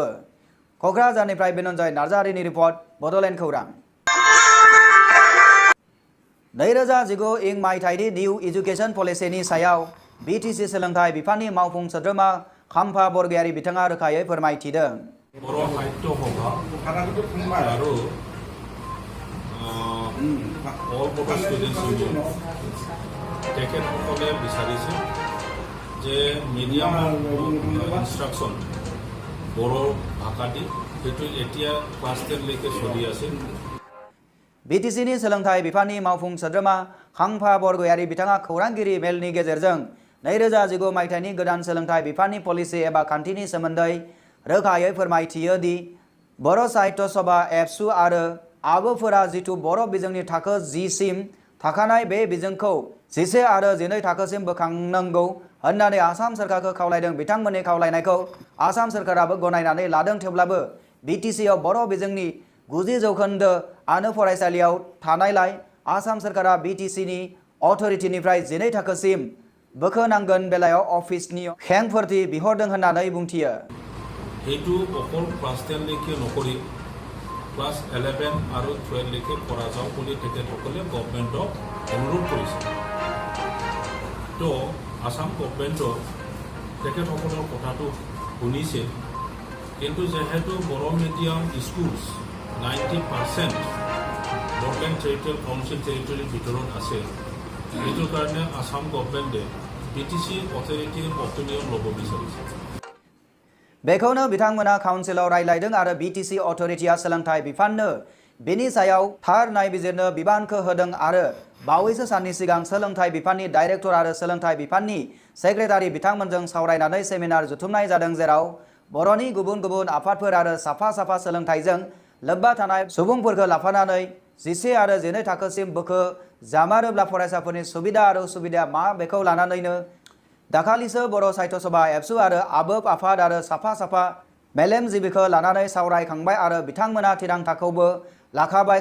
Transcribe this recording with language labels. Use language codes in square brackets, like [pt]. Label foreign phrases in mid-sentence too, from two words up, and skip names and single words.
[brx] क'क्राझारनिफ्राय बिनन्जय नार्जारिनि रिपर्ट, बड'लेण्ड खौरां। 2019 इं मायथाइनि [en] new education policy [brx] सायाव BTC सोलोंथाइ बिफाननि मावफुं सोद्रोमा खाम्फा बरगयारी बिथाङा रोखायै फोरमायथिदों। [as] बर' साहित्य सभा आरो অল বড়ো ষ্টুডেণ্টছ ইউনিয়ন তেখেতসকলে বিচাৰিছে যে [en] medium instruction [as] বড়ো ভাষা দি সেইটো এতিয়া ক্লাছ 10 লৈকে চলি আছে। [brx] BTCनि सोलोंथाइ बिफाननि मावफुं सोद्रोमा खाम्फा बरगयारी बिथाङा खौरांगिरि मेलनि गेजेरजों 2019 मायथाइनि गोदान सोलोंथाइ बिफाननि पलिसि एबा खान्थिनि सोमोन्दै रोखायै फोरमायथियो दि बर' साहित्य सभा एबसु आरो आब'फोरा जिथु बर' बिजोंनि थाखो 10 सिम थाखानाय बे बिजोंखौ 11 आरो 12 थाखोसिम बोखांनांगौ होननानै आसाम सरकारखौ खावलायदों। बिथांमोननि खावलायनायखौ आसाम सरकाराबो गनायनानै लादों। थेवब्लाबो BTCआव बर' बिजोंनि 90% आनो फरायसालियाव थानायलाय आसाम सरकारा BTCनि अथ'रिटिनिफ्राय 12 थाखोसिम बोखोनांगोन बेलायाव अफिसनि खेंफोरथि बिहरदों होननानै बुंथियो। [as] সেইটো অকল ক্লাছ 10 লৈকে নকৰি ক্লাছ 11 আৰু 12 লৈকে কৰা যাওক বুলি তেখেতসকলে গভৰ্ণমেণ্টক অনুৰোধ কৰিছে। তো আসাম গভৰ্ণমেণ্টৰ তেখেতসকলৰ কথাটো শুনিছে, কিন্তু যেহেতু বড়ো [en] medium schools [as] 90% বড়োলেণ্ড টেৰিটৰিয়েল কাউন্সিল টেৰিটৰীৰ ভিতৰত আছে। এইটোৰ কাৰণে আসাম গভৰ্ণমেণ্টে BTC [en] authority opinion [as] ল'ব বিচাৰিছে। [brx] बेखौनो बिथांमोना काउन्सिलाव रायलायदों आरो BTC अथ'रिटिया सोलोंथाइ बिफाननो बेनि सायाव थार नायबिजिरनो बिबानखौ होदों आरो बावैसो साननि सिगां सोलोंथाइ बिफाननि डाइरेक्टर आरो सोलोंथाइ बिफाननि सेक्रेटारि बिथांमोनजों सावरायनानै सेमिनार जुथुमनाय जादों, जेराव बर'नि गुबुन गुबुन आफादफोर आरो साफा सोलोंथाइजों लोब्बा थानाय सुबुंफोरखौ लाफानानै 11 आरो 12 थाखोसिम बोखो जामारोब्ला फरायसाफोरनि सुबिदा आरो उसुबिदा मा बेखौ लानानैनो दाखालिसो बर' साहित्य सभा एबसु आरो आबोफ आफाद आरो साफा मेलेमजिबिखौ लानानै सावरायखांबाय आरो बिथांमोना थिरांथाखौबो लाखाबाय।